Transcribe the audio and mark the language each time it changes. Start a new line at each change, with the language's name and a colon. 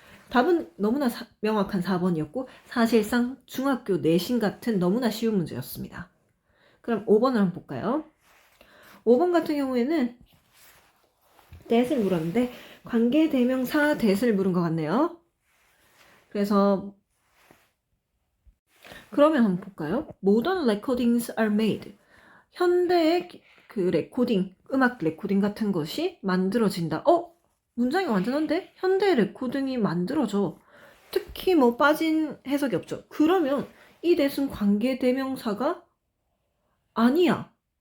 Korean: 답은 너무나 명확한 4번이었고 사실상 중학교 내신 같은 너무나 쉬운 문제였습니다. 그럼 5번을 한번 볼까요? 5번 같은 경우에는 that을 물었는데 관계대명사 that을 물은 것 같네요. 그래서 그러면 한번 볼까요?
English: Modern recordings are made.
Korean: 현대의 그 레코딩, 음악 레코딩 같은 것이 만들어진다. 문장이 완전한데? 현대 레코딩이 만들어져. 특히 뭐 빠진 해석이 없죠. 그러면 이 that은 관계대명사가 아니야.